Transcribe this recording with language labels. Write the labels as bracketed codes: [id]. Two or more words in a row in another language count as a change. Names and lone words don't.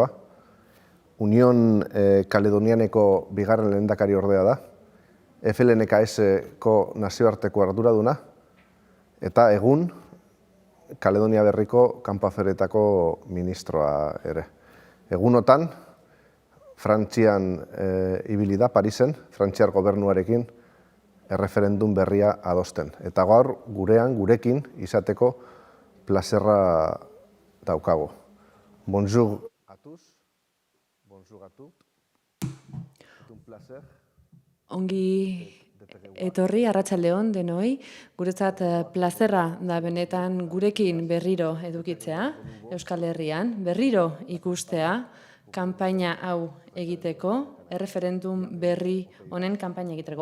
[eu] Union Kaledonianeko bigarren lehendakari ordea da, FLNKS-ko nazioarteko arduraduna, eta egun Kaledonia Berriko kanpo-aferetako ministroa ere. Egunotan, Frantzian ibili da, Parisen, Frantziar gobernuarekin erreferendum berria adosten. Eta gaur gurekin izateko plazerra daukago. [fr] Bonjour a tous, bonjour a tous. [es] Un placer. [eu] Ongi etorri, arratsaldeon denoi, guretzat plazerra da benetan gurekin berriro edukitzea, Euskal Herrian, berriro ikustea, kanpaina hau egiteko, erreferendum berri honen kanpaina egiteko.